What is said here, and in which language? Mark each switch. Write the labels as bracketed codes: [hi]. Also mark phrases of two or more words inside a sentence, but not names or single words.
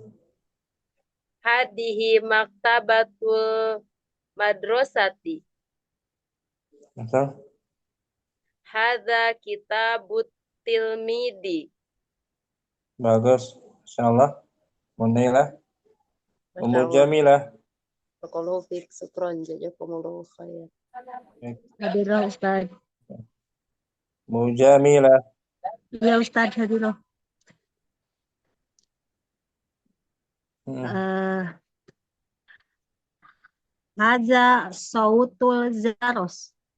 [ar] هذه مكتبة المدرسة. [id] Betul. [ar] هذا كتاب التلميذ. [id] Bagus. Insyaallah. Munaila. Ummu Jamilah. [ar] بارك الله فيك، شكرا، جزاكم الله خير. حاضرة أستاذ. Ummu Jamilah. يا أستاذ, حاضرة. هذا صوت الجرس.